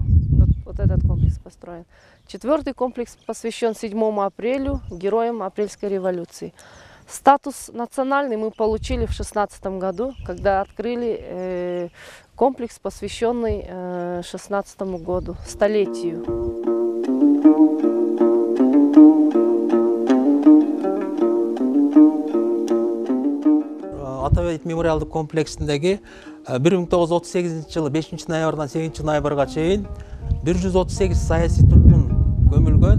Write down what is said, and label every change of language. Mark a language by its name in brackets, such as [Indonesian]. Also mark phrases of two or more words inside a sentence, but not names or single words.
[Russian] Вот этот комплекс построен. Четвертый комплекс посвящен 7 апрелю, героям Апрельской революции. Статус национальный мы получили в 2016 году, когда открыли комплекс, посвященный 16 году, столетию. [Kyrgyz] Ата-Бейит мемориалдык комплексиндеги 1938 жылы 5 ноябрдан 8 ноябрга чейин 138 саясий туткун көмүлгөн.